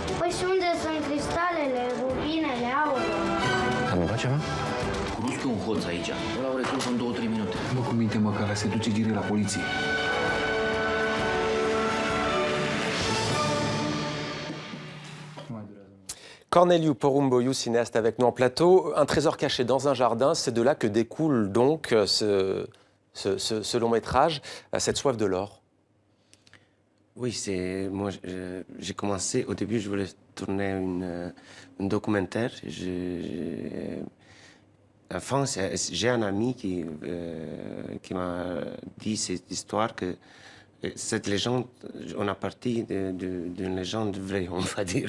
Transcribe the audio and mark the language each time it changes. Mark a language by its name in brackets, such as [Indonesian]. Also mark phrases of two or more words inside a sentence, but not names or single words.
[Romanian] Păi și unde sunt cristalele, rubinele, aurul? Am luat ceva? Cunosc eu un hoț aici. Ăla o recrut în 2-3 minute. Bă, cu minte, mă, că ăla se duce direct la poliție. [French] Corneliu Porumboiu, cinéaste avec nous en plateau. Un trésor caché dans un jardin, c'est de là que découle donc ce long métrage, cette soif de l'or. Oui, c'est moi. J'ai commencé au début. Je voulais tourner un documentaire. Enfin, j'ai un ami qui m'a dit cette histoire que cette légende, on a parti d'une légende vraie, on va dire.